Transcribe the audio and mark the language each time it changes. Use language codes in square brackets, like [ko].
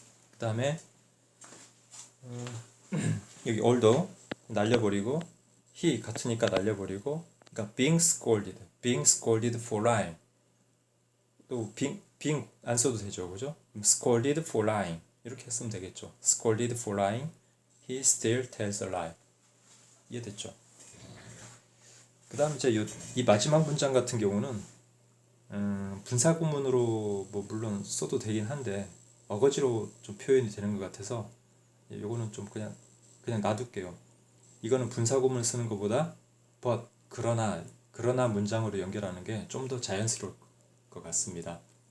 [ko] 그 다음에 여기 older 날려버리고 he 같으니까 날려버리고, 그러니까 [en] being scolded for lying. [ko] 또 being 안 써도 되죠, 그죠? [en] scolded for lying [ko] 이렇게 쓰면 되겠죠. [en] scolded for lying, he still tells a lie. [ko] 이해됐죠? 그 다음 이제 이 마지막 문장 같은 경우는 분사구문으로 뭐 물론 써도 되긴 한데 어거지로 좀 표현이 되는 것 같아서 요거는 좀 그냥 놔둘게요. 이거는 분사구문을 쓰는 것보다 but 그러나 문장으로 연결하는 게 좀 더 자연스러울 것 같습니다.